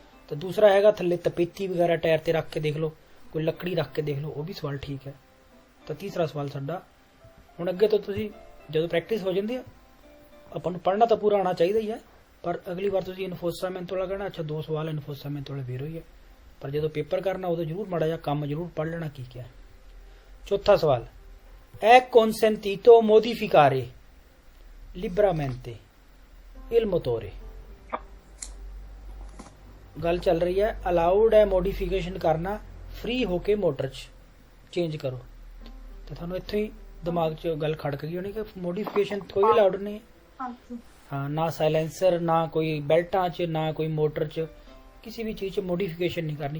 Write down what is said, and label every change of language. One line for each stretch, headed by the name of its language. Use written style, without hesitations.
Punjabi: ਤਾਂ ਦੂਸਰਾ ਹੈਗਾ ਥੱਲੇ ਤਪੇਤੀ ਵਗੈਰਾ ਟਾਇਰ ਤੇ ਰੱਖ ਕੇ ਦੇਖ ਲਓ, ਕੋਈ ਲੱਕੜੀ ਰੱਖ ਕੇ ਦੇਖ ਲਓ, ਉਹ ਵੀ ਸਵਾਲ ਠੀਕ ਹੈ। ਤਾਂ ਤੀਸਰਾ ਸਵਾਲ ਸਾਡਾ ਹੁਣ ਅੱਗੇ ਤੋਂ ਤੁਸੀਂ ਜਦੋਂ ਪ੍ਰੈਕਟਿਸ ਹੋ ਜਾਂਦੀ ਆ, ਆਪਾਂ ਨੂੰ ਪੜ੍ਹਨਾ ਤਾਂ ਪੂਰਾ ਆਉਣਾ ਚਾਹੀਦਾ ਹੀ ਹੈ, ਪਰ ਅਗਲੀ ਵਾਰ ਤੁਸੀਂ ਇਨਫੋਸਾਮੈਂਟੋ ਵਾਲਾ ਕਹਿਣਾ, ਅੱਛਾ 2 ਸਵਾਲ ਇਨਫੋਸਾਮੈਂਟੋ ਵਾਲੇ ਵੇਰੋ ਹੀ ਹੈ, ਪਰ ਜਦੋਂ ਪੇਪਰ ਕਰਨਾ ਉਦੋਂ ਜ਼ਰੂਰ ਮਾੜਾ ਜਿਹਾ ਕੰਮ ਜ਼ਰੂਰ ਪੜ੍ਹ ਲੈਣਾ ਕੀ ਕਿਹਾ। ਚੌਥਾ ਸਵਾਲ
Italian: è consentito modificare liberamente il motore।
Punjabi: ਗੱਲ ਚੱਲ ਰਹੀ ਹੈ ਅਲਾਉਡ ਹੈ ਮੋਡੀਫਿਕੇਸ਼ਨ ਕਰਨਾ, ਫ੍ਰੀ ਹੋ ਕੇ ਮੋਟਰ 'ਚ ਚੇਂਜ ਕਰੋ। ਤਾਂ ਤੁਹਾਨੂੰ ਇੱਥੋਂ ਹੀ ਦਿਮਾਗ 'ਚ ਗੱਲ ਖੜਕ ਗਈ ਹੋਣੀ ਕਿ ਮੋਡੀਫਿਕੇਸ਼ਨ ਕੋਈ ਅਲਾਉਡ ਨਹੀਂ ਹੈ। ਹਾਂ, ਨਾ ਸਾਇਲੈਂਸਰ, ਨਾ ਕੋਈ ਬੈਲਟਾਂ 'ਚ, ਨਾ ਕੋਈ ਮੋਟਰ 'ਚ, ਕਿਸੇ ਵੀ ਚੀਜ਼ 'ਚ ਮੋਡੀਫਿਕੇਸ਼ਨ ਨਹੀਂ ਕਰਨੀ।